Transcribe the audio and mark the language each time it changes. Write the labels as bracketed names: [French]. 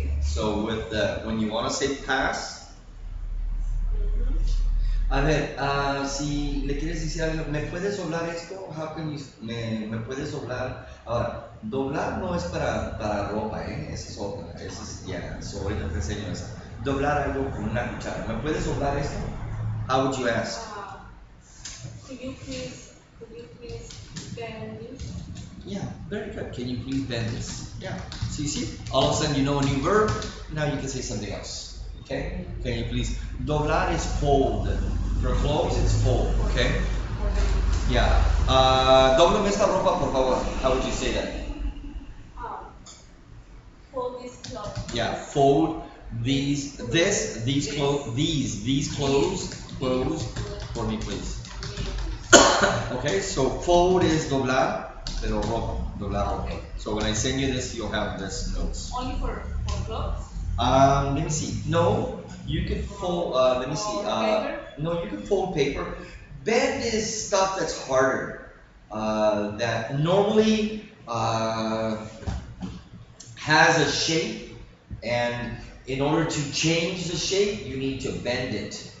[English] So with when you want to say pass, [Spanish] a ver, si le quieres decir algo, ¿me puedes doblar esto? [English] How can you, [Spanish] me puedes doblar? Ahora, doblar no es para ropa, esa es otra. Esa es, yeah, so ahorita te enseño esa. Doblar algo con una cuchara. ¿Me puedes doblar esto? [English] How would you ask? Could you please bend this? Yeah, very good. Can you please bend this? Yeah. So you see, all of a sudden you know a new verb. Now you can say something else. Okay? Can you please? Doblar is fold. For clothes, it's fold. Okay? Yeah. [Spanish] Dóblame esta ropa, por favor. [English] How would you say that? Fold this clothes. Yeah. Fold these clothes for me, please. Okay. So fold is doblar, [Spanish] pero ropa. Doblar ropa. [English] Okay. So when I send you this, you'll have this notes. Only for clothes? Let me see. No, you could fold. Let me see. No, you could fold paper. Bend is stuff that's harder. That normally has a shape, and in order to change the shape, you need to bend it.